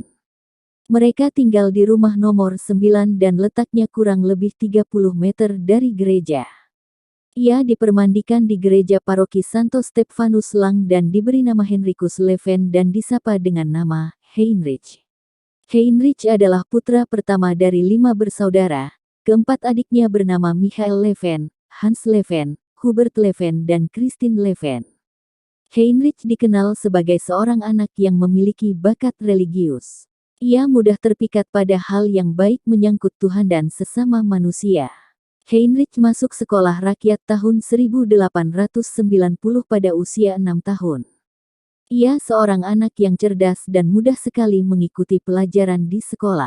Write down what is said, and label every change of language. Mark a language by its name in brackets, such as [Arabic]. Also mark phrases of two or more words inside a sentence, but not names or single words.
[Indonesian] Mereka tinggal di rumah nomor 9 dan letaknya kurang lebih 30 meter dari gereja. Ia dipermandikan di gereja paroki Santo Stephanus Lang dan diberi nama Henricus Leven dan disapa dengan nama Heinrich. Heinrich adalah putra pertama dari 5 bersaudara. Keempat adiknya bernama Michael Leven, Hans Leven, Hubert Leven dan Christine Leven. Heinrich dikenal sebagai seorang anak yang memiliki bakat religius. Ia mudah terpikat pada hal yang baik menyangkut Tuhan dan sesama manusia. Heinrich masuk sekolah rakyat tahun 1890 pada usia 6 tahun. Ia seorang anak yang cerdas dan mudah sekali mengikuti pelajaran di sekolah.